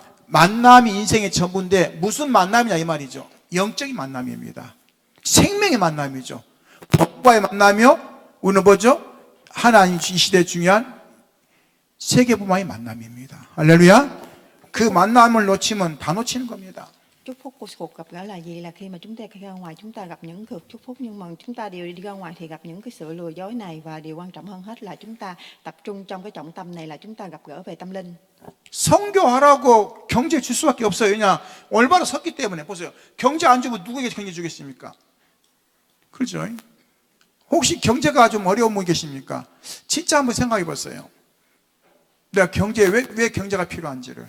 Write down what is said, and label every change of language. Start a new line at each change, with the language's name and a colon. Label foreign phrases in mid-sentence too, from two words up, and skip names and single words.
Korean: 만남이 인생의 전부인데 무슨 만남이냐 이 말이죠. 영적인 만남입니다. 생명의 만남이죠. 법과의 만남이요. 우리는 뭐죠? 하나님 이 시대에 중요한 세계복음화의 만남입니다. 할렐루야. 그 만남을 놓치면 다 놓치는 겁니다.
Vietnamese: Chúc phúc của cuộc gặp gỡ là gì? Là khi mà chúng ta ra ngoài chúng ta gặp những cuộc chúc phúc, nhưng mà chúng ta đều đi ra ngoài thì gặp những cái sự lừa dối này, và điều quan trọng hơn hết là chúng ta tập trung trong cái trọng tâm này là chúng ta gặp gỡ về tâm linh.
Korean: 선교하라고 경제 줄 수밖에 없어요. 왜냐? 올바로 섰기 때문에. 보세요. 경제 안 주면 누구에게 경제 주겠습니까? 그렇죠? 혹시 경제가 좀 어려운 분 계십니까? 진짜 한번 생각해 보세요. 내가 경제에 왜 경제가 필요한지를.